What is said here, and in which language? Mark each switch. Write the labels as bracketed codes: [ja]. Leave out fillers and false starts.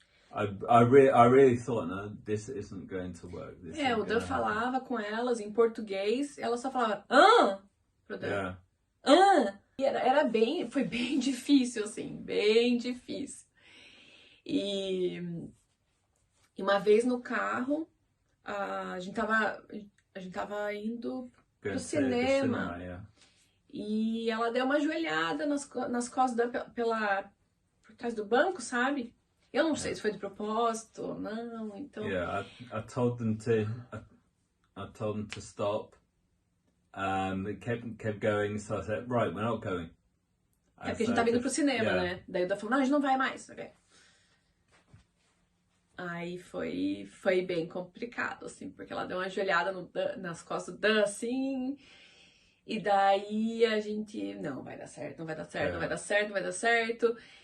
[en] I really thought, no, this isn't going to work. [pt] O Dan falava com elas em português, ela só falava pro Dan. E foi bem difícil, assim, bem difícil. E uma vez no carro, a gente tava indo pro cinema. E ela deu uma ajoelhada nas costas por trás do banco, sabe? Eu não sei se foi de propósito ou não, então... [en] Yeah, I told them to stop. It kept going, so I said, right, we're not going. [pt] Porque a gente tava indo pro cinema, né? Daí o Dan falou, não, a gente não vai mais, ok? Aí foi bem complicado, assim, porque ela deu uma ajoelhada nas costas do Dan, assim... E daí a gente, não vai dar certo, não vai dar certo, não vai dar certo, não vai dar certo.